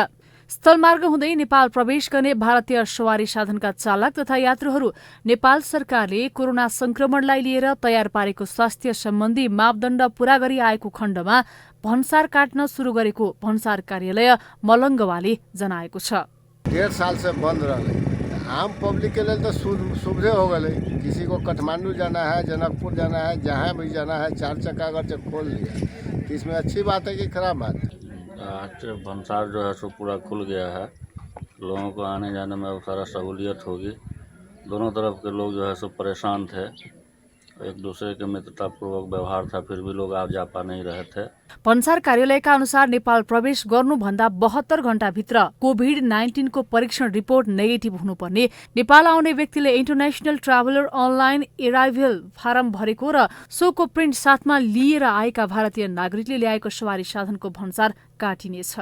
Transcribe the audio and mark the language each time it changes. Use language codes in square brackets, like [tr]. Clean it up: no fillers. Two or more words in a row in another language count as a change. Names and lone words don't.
[ne] स्थलमार्ग हुँदै नेपाल प्रवेश गर्ने भारतीय सवारी साधनका चालक तथा यात्रुहरू नेपाल सरकारले कोरोना संक्रमणलाई लिएर तयार पारेको स्वास्थ्य सम्बन्धी मापदण्ड पूरा गरी आएको खण्डमा भन्सार काट्न सुरु गरेको भन्सार कार्यालय मलङ्गवाले जनाएको छ। [hi] 1.5 साल से बंद रहे, आम पब्लिक के लिए तो सुविधा हो गए। किसी को काठमांडू जाना है, जनकपुर जाना है, जहाँ भी जाना है 4 चक्का अगर से खोल लिया तो इसमें अच्छी बात है कि खराब बात है? आज भन्सार जो है सो पूरा खुल गया है, लोगों को आने जाने में सारा सहूलियत होगी। दोनों तरफ के लोग जो है सो परेशान थे, एक दूसरे के मित्रतापूर्वक व्यवहार था, फिर भी लोग आ जा पा नहीं रहे थे। [ne] भन्सार कार्यालयका अनुसार नेपाल प्रवेश गर्नुभन्दा 72 घण्टाभित्र कोभिड-19 को परीक्षण रिपोर्ट नेगेटिभ हुनुपर्ने, नेपाल आउने व्यक्तिले [en] International Traveller Online Arrival Form [ne] भरेको र सोको प्रिन्ट साथमा लिएर आएका भारतीय नागरिकले ल्याएको सवारी साधनको भन्सार काटिनेछ।